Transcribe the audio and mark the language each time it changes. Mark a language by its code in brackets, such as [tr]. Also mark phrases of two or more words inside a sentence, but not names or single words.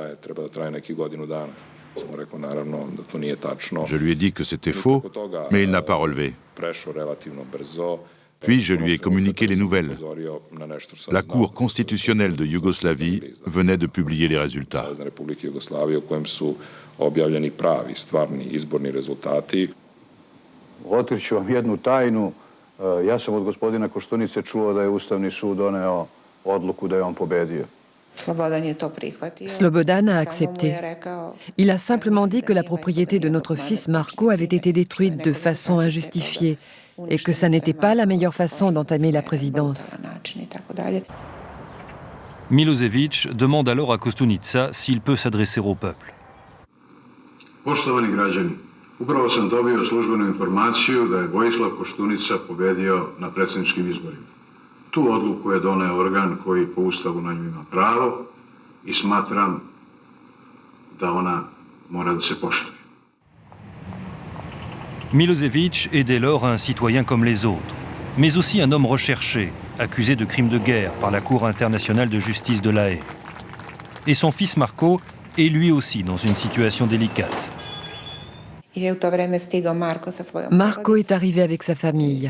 [fr] Je lui ai dit que c'était faux, mais il n'a pas relevé. Puis je lui ai communiqué les nouvelles. La Cour constitutionnelle de Yougoslavie venait de publier les résultats. [sr] Otkriću vam jednu tajnu. Ja sam od gospodina Koštunice čuo da je Ustavni sud doneo odluku da je on pobedio. [fr] Slobodan a accepté. Il a simplement dit que la propriété de notre fils Marko avait été détruite de façon injustifiée et que ça n'était pas la meilleure façon d'entamer la présidence. Milosevic demande alors à Koštunica s'il peut s'adresser au peuple. [sr] Poštovani građani, upravo sam dobio službenu informaciju da je Vojislav Koštunica pobedio na predsjedničkim izborima. Tu odluku je doneo organ koji po Ustavu na nju ima pravo i smatram da ona mora da se poštuje. [fr] Milosevic est dès lors un citoyen comme les autres, mais aussi un homme recherché, accusé de crimes de guerre par la Cour internationale de justice de La Haye. Et son fils Marko est lui aussi dans une situation délicate. Marko est arrivé avec sa famille.